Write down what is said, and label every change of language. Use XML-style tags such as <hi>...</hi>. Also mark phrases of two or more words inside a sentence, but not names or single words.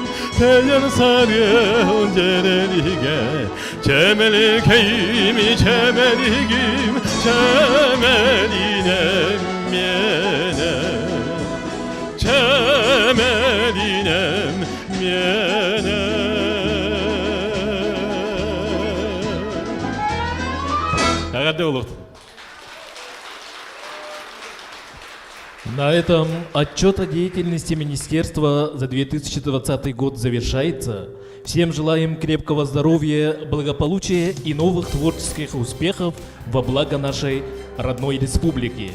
<ru>대전사려 온제레니게 제멜게임이 제멜이김 제멜이네 미네 제멜이네 미네 아가들로 На этом отчет о деятельности Министерства за 2020 год завершается. Всем желаем крепкого здоровья, благополучия и новых творческих успехов во благо нашей родной республики.</ru>